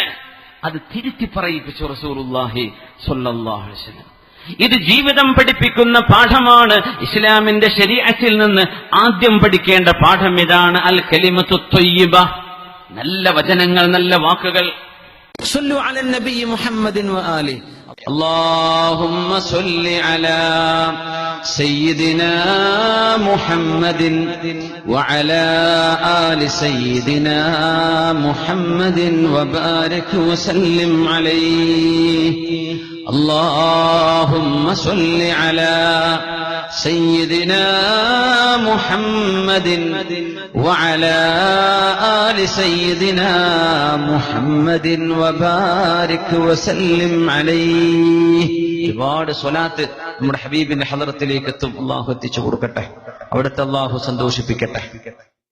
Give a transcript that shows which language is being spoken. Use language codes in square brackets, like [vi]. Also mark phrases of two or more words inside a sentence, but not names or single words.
[ml] അത് തിരുത്തി പറയിപ്പിച്ചു റസൂലുള്ളാഹി [ar] صلى الله عليه وسلم. [ml] ഇത് ജീവിതം പഠിപ്പിക്കുന്ന പാഠമാണ്. ഇസ്ലാമിന്റെ ശരീഅത്തിൽ നിന്ന് ആദ്യം പഠിക്കേണ്ട പാഠം ഇതാണ്. [ar] الكلمة الطيبة, [ml] നല്ല വചനങ്ങൾ, നല്ല വാക്കുകൾ. [ar] صلوا على النبي محمد وآله. اللهم صل على سيدنا محمد وعلى آل سيدنا محمد وبارك وسلم عليه. اللهم صل على سيدنا محمد وعلى آل سيدنا محمد وبارك وسلم عليه. [ml] ഒരുപാട് സ്വലാത്ത് നമ്മുടെ ഹബീബിന്റെ ഹദറത്തിലേക്ക് എത്തും. അള്ളാഹു എത്തിച്ചു കൊടുക്കട്ടെ, അവിടുത്തെ അള്ളാഹു സന്തോഷിപ്പിക്കട്ടെ.